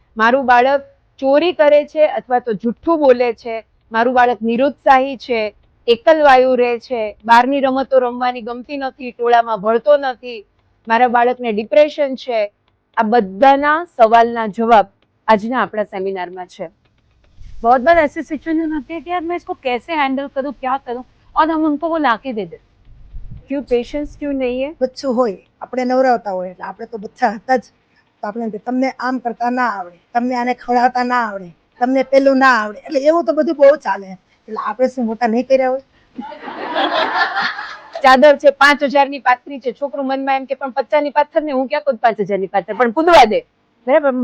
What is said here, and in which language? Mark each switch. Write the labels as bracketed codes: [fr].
[gu] મારું બાળક ચોરી કરે છે અથવા તો જુઠ્ઠું બોલે છે, મારું બાળક નિરુત્સાહી છે, એકલવાયુ રહે છે, બહારની રમતો રમવાની ગમતી નથી, ટોળામાં ભળતો નથી, મારા બાળકને ડિપ્રેશન છે, આ બધાના સવાલના જવાબ આજના આપણા સેમિનારમાં છે। [hi] बहुत बार ऐसी सिचुएशन होती है कि यार मैं इसको कैसे हैंडल करूं, क्या करूं, और हम उनको वो लाके दे दे। क्यों पेशेंस क्यों नहीं है? [gu] બચ્ચું હોય આપણે નવરાવતા હોય એટલે આપણે તો બચ્ચા હતા જ, તો આપણે તમને આમ કરતા ના આવડે, તમને આને ખવડાવતા ના આવડે, તમને પેલું ના આવડે, એટલે એવું તો બધું બહુ ચાલે। એટલે આપણે શું મોટા નહીં કર્યા હોય? ચાદર છે 5000 ની પાથરી છે, છોકરું મનમાં એમ કે પણ 50 ની પાથર ને હું ક્યાં કોઈ 5000 ની પાથર, પણ કૂદવા દે, બરાબર।